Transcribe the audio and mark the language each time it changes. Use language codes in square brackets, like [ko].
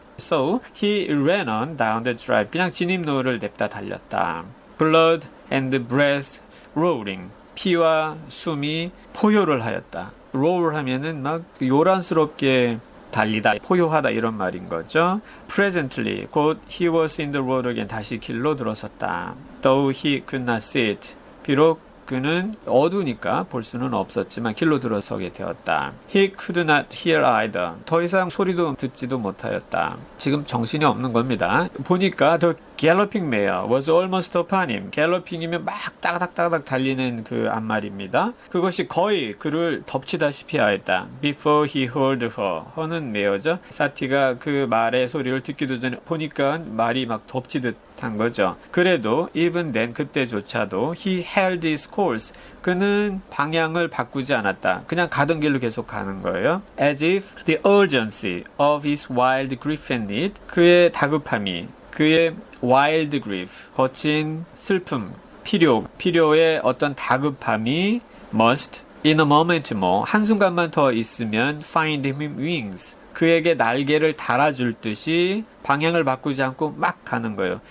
[en] So he ran on down the drive. [ko] 그냥 진입로를 냅다 달렸다. [en] Blood and breath rolling. [ko] 피와 숨이 포효를 하였다. roll 하면은 막 요란스럽게 달리다, 포효하다 이런 말인 거죠. [en] Presently, [ko] 곧 [en] he was in the road again. [ko] 다시 길로 들어섰다. [en] Though he could not see it. [ko] 비록 그는 어두우니까 볼 수는 없었지만 길로 들어서게 되었다. [en] He could not hear either. [ko] 더 이상 소리도 듣지도 못하였다. 지금 정신이 없는 겁니다. 보니까 [en] the galloping mare was almost upon him. [ko] 갤러핑이면 막 따닥따닥 달리는 그 앞말입니다. 그것이 거의 그를 덮치다시피 하였다. [en] Before he heard her. her는 [ko] 메어죠. 사티가 그 말의 소리를 듣기도 전에 보니까 말이 막 덮치듯 한 거죠. 그래도 [en] even then [ko] 그때조차도 [en] he held his course. [ko] 그는 방향을 바꾸지 않았다. 그냥 가던 길로 계속 가는 거예요. [en] As if the urgency of his wild grief and need. [ko] 그의 다급함이 그의 [en] wild grief, [ko] 거친 슬픔, 필요의 어떤 다급함이 [en] must in a moment more, [ko] 한순간만 더 있으면 [en] find him wings. [ko] 그에게 날개를 달아줄 듯이 방향을 바꾸지 않고 막 가는 거예요.